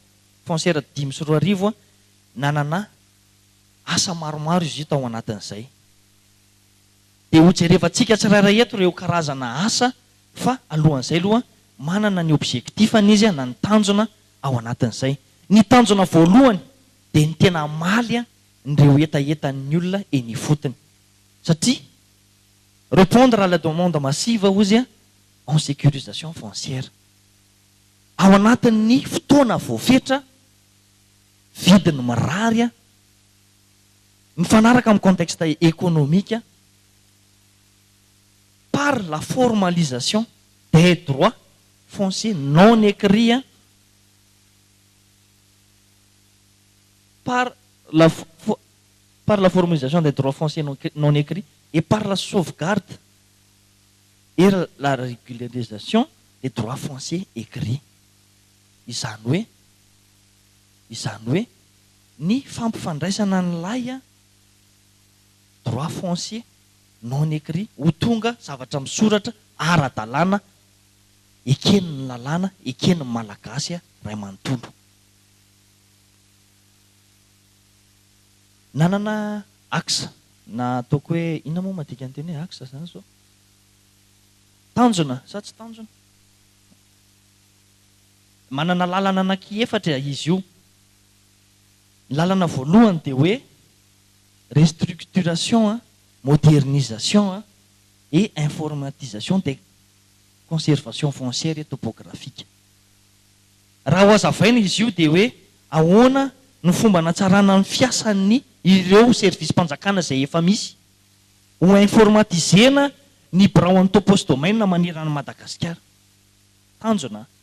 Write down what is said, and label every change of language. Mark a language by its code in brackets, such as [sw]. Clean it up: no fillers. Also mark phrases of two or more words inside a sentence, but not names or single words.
[mg] foncière 5 a nanana asa maromaro izy io tao anatin'izay dia ho jerevantsika tsirairay eto ireo karazana asa fa alohan'izay aloha manana ny objectifany izy a na ny tanjona ao anatin'izay ny tanjona voalohany dia ny tena maly a nireo etaetan'ny olona eny fotony satria [fr] répondre à la demande massive [mg] ozy a [fr] en sécurisation foncière [mg] ao anatin'ny fotoana voafetra vidiny mirary a mifanaraka amin'ny [fr] contexte économique par la formalisation des droits fonciers non écrits par la formalisation des droits fonciers non écrits et par la sauvegarde et la régularisation des droits fonciers écrits [mg] izany hoe ny fampifandraisana n'ilay a [fr] droit foncier non écrit [mg] ho tonga zavatra misoratra ara-dalàna eken'ny lalàna eken'ny malagasy a ray manontolo nanana axe na ataoko hoe inona moa madika anteny hoe axe zany zao tanjona sa tsy tanjona manana lalana anankiefatra izy io ny lalana voalohany dia hoe restructuration [fr] modernisation et informatisation des conservation foncière et topographique [mg] raha ho azavaina izy io dia hoe ahoana ny fomba natsarana ny fiasan'ny ireo service mpanjakana izay efa misy ho informatisena ny braon'ny topos domaine manerana Madagasikara tanjona